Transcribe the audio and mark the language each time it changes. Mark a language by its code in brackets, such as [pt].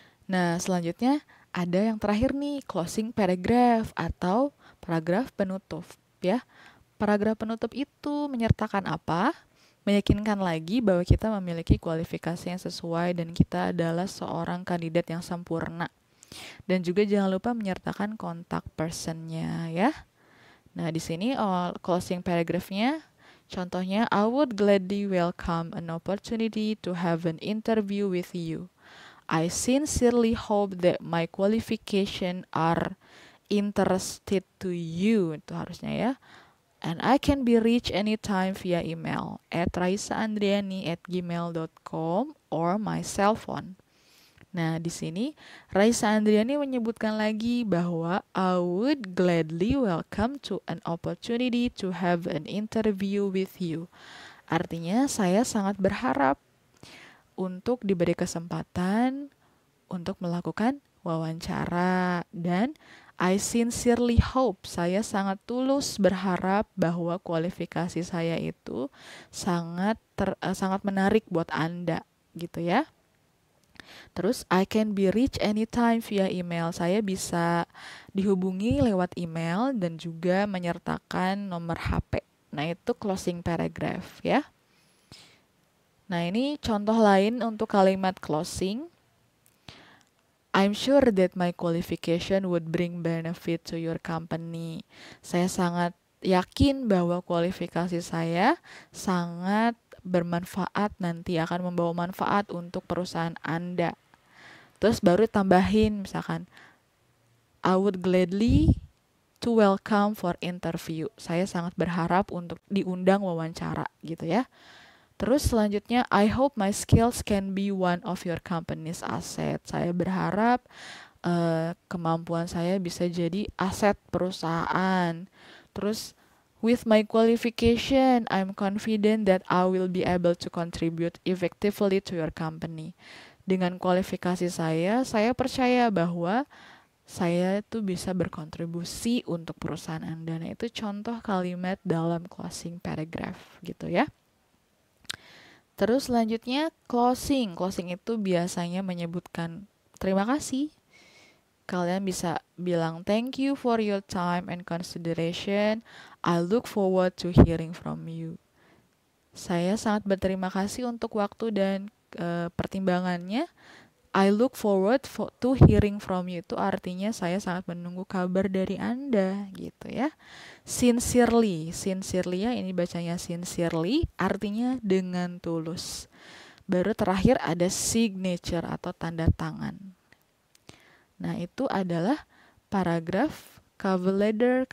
[id] Nah, selanjutnya ada yang terakhir nih, closing paragraph atau paragraf penutup ya. Paragraf penutup itu menyertakan apa? Meyakinkan lagi bahwa kita memiliki kualifikasi yang sesuai dan kita adalah seorang kandidat yang sempurna. Dan juga jangan lupa menyertakan kontak personnya ya. Nah, di sini closing paragraphnya, contohnya [en] I would gladly welcome an opportunity to have an interview with you. I sincerely hope that my qualification are interested to you. [id] Itu harusnya ya. [en] And I can be reached anytime via email at raisaandriani@gmail.com or my cell phone. [id] Nah, di sini Raisa Andriani menyebutkan lagi bahwa [en] I would gladly welcome to an opportunity to have an interview with you. [id] Artinya, saya sangat berharap untuk diberi kesempatan untuk melakukan wawancara, dan [en] I sincerely hope, [id] saya sangat tulus berharap bahwa kualifikasi saya itu sangat menarik buat Anda, gitu ya. [en] Terus I can be reached anytime via email. [id] Saya bisa dihubungi lewat email dan juga menyertakan nomor HP. Nah, itu closing paragraph ya. Nah, ini contoh lain untuk kalimat closing. [en] I'm sure that my qualification would bring benefit to your company. [id] Saya sangat yakin bahwa kualifikasi saya sangat bermanfaat, nanti akan membawa manfaat untuk perusahaan Anda. Terus baru tambahin misalkan [en] I would gladly to welcome for interview. [id] Saya sangat berharap untuk diundang wawancara gitu ya. [en] Terus selanjutnya I hope my skills can be one of your company's asset. [id] Saya berharap kemampuan saya bisa jadi aset perusahaan. [en] Terus with my qualification, I'm confident that I will be able to contribute effectively to your company. [id] Dengan kualifikasi saya percaya bahwa saya tuh bisa berkontribusi untuk perusahaan Anda. Nah, itu contoh kalimat dalam closing paragraph gitu ya. Terus selanjutnya closing. Closing itu biasanya menyebutkan terima kasih. Kalian bisa bilang [en] thank you for your time and consideration. I look forward to hearing from you. [id] Saya sangat berterima kasih untuk waktu dan pertimbangannya. [en] I look forward to hearing from you. [id] Itu artinya saya sangat menunggu kabar dari Anda gitu ya. Sincerely. Sincerely ya, ini bacanya sincerely, artinya dengan tulus. Baru terakhir ada signature atau tanda tangan. Nah, itu adalah paragraf cover letter.